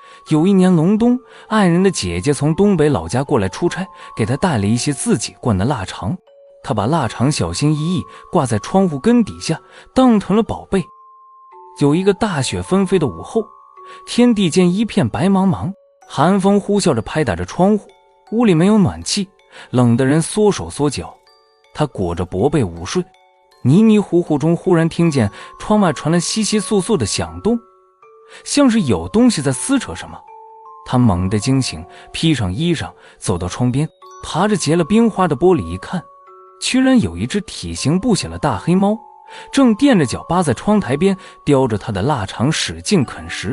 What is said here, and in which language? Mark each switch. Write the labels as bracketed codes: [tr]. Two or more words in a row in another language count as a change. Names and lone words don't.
[zh] 有一年隆冬，愛人的姐姐從東北老家過来出差，給他帶了一些自己灌的臘腸。他把臘腸小心翼翼掛在窗戶根底下，當成了寶貝。有一個大雪紛飛的午後，天地間一片白茫茫，寒風呼嘯着拍打着窗戶，屋裡沒有暖氣，冷得人縮手縮腳。他裹着薄被午睡，迷迷糊糊中忽然聽見窗外傳來窸窸窣窣的響動，像是有東西在撕扯什麼。他猛地驚醒，披上衣裳，走到窗邊，爬着結了冰花的玻璃一看，居然有一只體型不小的大黑貓，正踮着腳扒在窗台邊，叼着他的臘腸使勁啃食。